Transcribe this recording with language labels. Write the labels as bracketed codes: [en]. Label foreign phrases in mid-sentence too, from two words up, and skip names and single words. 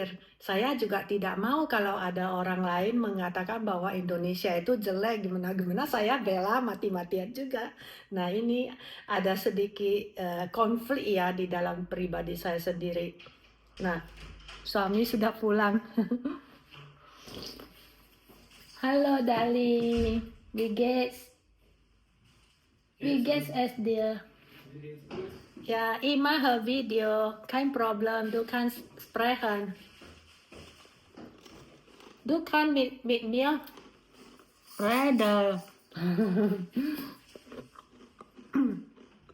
[id] Saya juga tidak mau kalau ada orang lain mengatakan bahwa Indonesia itu jelek gimana-gimana, saya bela mati-matian juga. Nah, ini ada sedikit konflik ya di dalam pribadi saya sendiri. Nah, suami sudah pulang. Halo Dali, [de] wie geht's? Wie geht's es dir? Ja, ich mache Video, kein Problem, du kannst sprechen. Du kannst mit mir reden.